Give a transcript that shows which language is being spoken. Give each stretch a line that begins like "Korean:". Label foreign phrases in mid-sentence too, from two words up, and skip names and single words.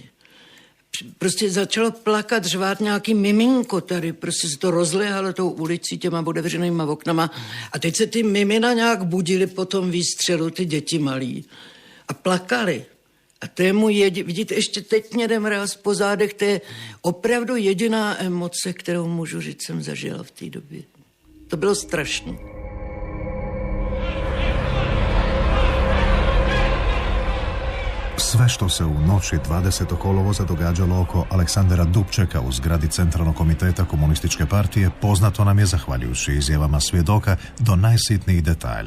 Czech: Prostě začalo plakat, řvát nějaký miminko tady, prostě se to rozléhalo tou ulicí těma otevřenýma oknama a teď se ty mimina nějak budili po tom výstřelu, ty děti malí a plakali. A to je můj vidíte, ještě teď mě jde mráz po zádech, to je opravdu jediná emoce, kterou můžu říct, jsem zažila v té době. To bylo strašné.
Croatian: Sve što se u noći 20. kolovoza događalo oko Aleksandra Dubčeka u zgradi Centralnog komiteta Komunističke partije poznato nam je zahvaljujući izjavama svjedoka do najsitnijih detalja.